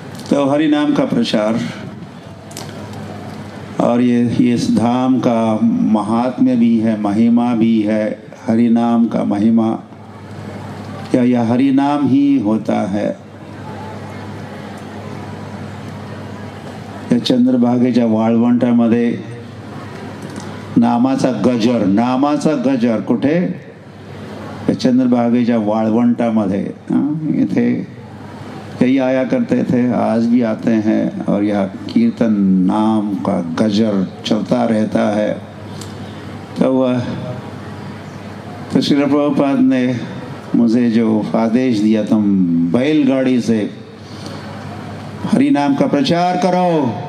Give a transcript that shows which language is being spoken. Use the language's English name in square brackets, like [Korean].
[Hindi] तो हरि नाम का प्रचार और ये इस धाम का महात्म्य भी है, महिमा भी है। हरि नाम का महिमा क्या यह हरि नाम ही होता है। [Marathi] या चंद्रभागेच्या वाळवंटामध्ये नामाचा गजर कुठे? चंद्रभागेच्या वाळवंटामध्ये इथे [Hindi] यही आया करते थे, आज भी आते हैं। और यह कीर्तन नाम का गजर चलता रहता है। तो तो श्रील प्रभुपाद ने मुझे जो आदेश दिया, तुम बैलगाड़ी से हरि नाम का प्रचार करो,